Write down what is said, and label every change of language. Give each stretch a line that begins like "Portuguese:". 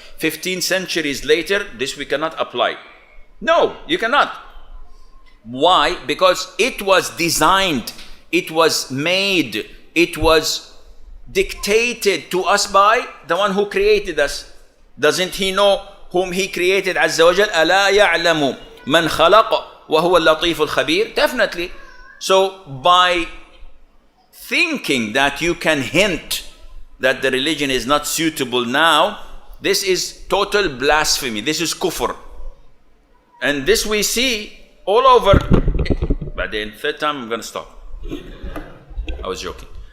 English: 15 centuries later, this we cannot apply. No, you cannot. Why? Because it was designed, it was made, it was dictated to us by the one who created us. Doesn't he know whom he created?
Arabic: Azza wa Jal, أَلَا يَعْلَمُ مَنْ خَلَقَ وَهُوَ اللَّطِيفُ الْخَبِيرُ.
English: Definitely. So by thinking that you can hint that the religion is not suitable now, this is total blasphemy. This is kufr. And this we see all over. But then third time I'm going to stop. I was joking.